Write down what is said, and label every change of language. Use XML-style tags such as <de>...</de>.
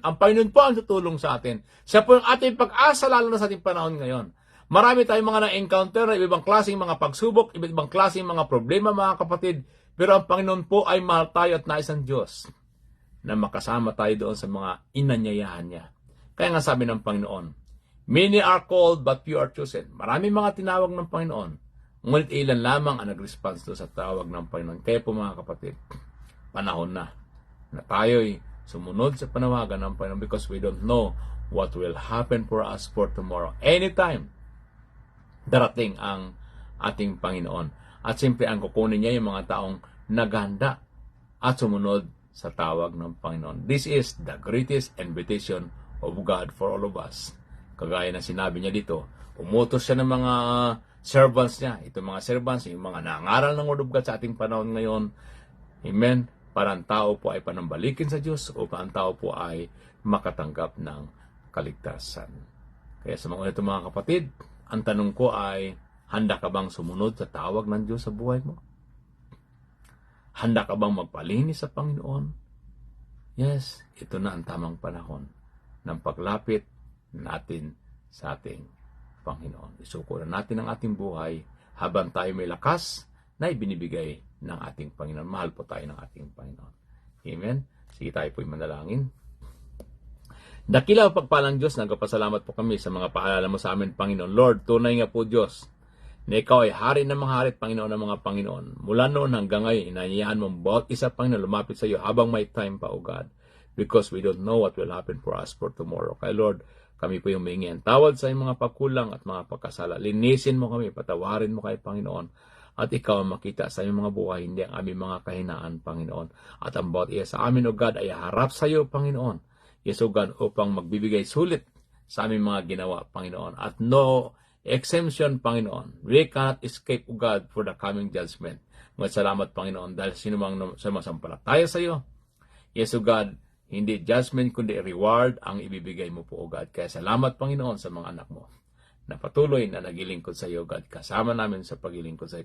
<tl>Ang Panginoon po ang tutulong sa atin. Siya po yung ating pag-asa lalo na sa ating panahon ngayon. Marami tayong mga na-encounter na iba-ibang klaseng mga pagsubok, iba-ibang klaseng mga problema mga kapatid. Pero ang Panginoon po ay mahal tayo at nais ng Diyos na makasama tayo doon sa mga inanyayahan niya. Kaya nga sabi ng Panginoon,</tl> <en>many are called but few are chosen.</en> <tl>Marami mga tinawag ng Panginoon. Ngunit ilan lamang ang nag-response doon sa tawag ng Panginoon. Kaya po mga kapatid, panahon na tayo'y sumunod sa panawagan ng Panginoon</tl> <en>because we don't know what will happen for us for tomorrow.</en> <tl>Anytime, darating ang ating Panginoon. At siyempre, ang kukunin niya yung mga taong naghanda at sumunod sa tawag ng Panginoon.</tl> <en>This is the greatest invitation of God for all of us.</en> <tl>Kagaya na sinabi niya dito, umutos siya ng mga servants niya. Ito mga servants, yung mga nangaral ng Word of God sa ating panahon ngayon. Amen. Para ang tao po ay panambalikin sa Diyos o ang tao po ay makatanggap ng kaligtasan. Kaya sa mga ito mga kapatid, ang tanong ko ay, handa ka bang sumunod sa tawag ng Diyos sa buhay mo? Handa ka bang magpalinis sa Panginoon? Yes, ito na ang tamang panahon ng paglapit natin sa ating Panginoon. Isuko na natin ang ating buhay habang tayo may lakas na ibinibigay ng ating Panginoon. Mahal po tayo ng ating Panginoon. Amen? Sige tayo po'y manalangin. Dakila pagpalang Diyos, nagpapasalamat po kami sa mga paalala mo sa amin, Panginoon. Lord, tunay nga po Diyos, na ikaw ay hari ng mga hari at Panginoon ng mga Panginoon. Mula noon hanggang ngayon, inanyayahan mo bawat isa, Panginoon, lumapit sa iyo habang may time pa, O God.</tl> <en>Because we don't know what will happen for us for tomorrow.</en> <tl>Kaya Lord, kami po yung humingi ang tawad sa mga pagkulang at mga pagkasala. Linisin mo kami, patawarin mo kay Panginoon. At ikaw ang makita sa aming mga buhay, hindi ang aming mga kahinaan, Panginoon. At ang bawat isa sa amin, O God, ay harap sa iyo, Panginoon. Yes, O God, upang magbibigay sulit sa aming mga ginawa, Panginoon.</tl> <en>At no exemption, Panginoon. We cannot escape, O God, for the coming judgment.</en> <tl>Ngunit salamat, Panginoon, dahil sinumang sumasampalataya sa iyo. Yes, O God, hindi judgment, kundi reward ang ibibigay mo po, O God. Kaya salamat, Panginoon, sa mga anak mo na patuloy na naglilingkod sa iyo, God. Kasama namin sa paglilingkod sa iyo.</tl>